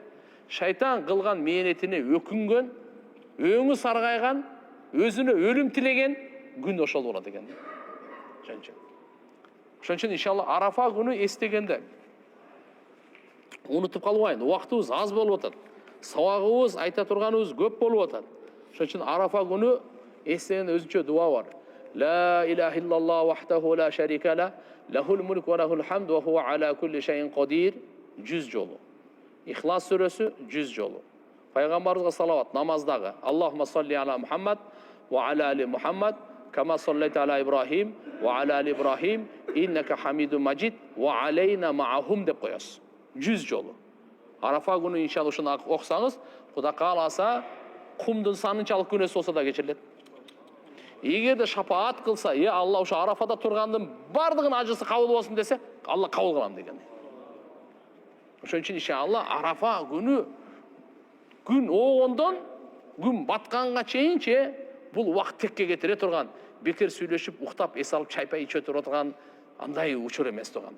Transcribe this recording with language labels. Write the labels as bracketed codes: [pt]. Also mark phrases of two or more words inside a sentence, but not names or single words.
[ky] Шайтан кылган мээнетине өкүнгөн, өңү саргайган, өзүнө өлүм тилеген күн ошол болот экен. Ошон үчүн иншалла Арафа күнү эстегенде унутуп калбайын. Убактыбыз аз болуп атат. Сабагыбыз, айта турганыбыз көп болуп атат. Ошон үчүн Арафа күнү эстегенде өзүнчө дуа бар. [ar] لا إله إلا الله وحده لا شريك له له الملك وله الحمد وهو على كل شيء قدير 100 жолу. [ky] Ихлас сүрөсү 100 жолу. Пайгамбарыбызга салават намаздагы. [ar] اللهم صل على محمد وعلى آل محمد كما صليت على إبراهيم وعلى آل إبراهيم إنك حميد مجيد وعلينا معهم [ky] деп коесуз. 100 жолу. Арафа күнү иншалла ушуну окусаңыз, Кудай кааласа кумдун санынчалык күнөөсү болсо да кечирилет. Эгерде шапаат кылса, Алла ушу Арафада тургандын бардыгын ажысы кабыл болсун десе, Алла кабыл кылам деген. Ошон үчүн иншалла Арафа күнү күн оогондон күн батканга чейинче бул убакыт текке кетире турган, бекер сүйлөшүп, уктап, эс алып, чайпай ичип турган андай учур эмес тургандар.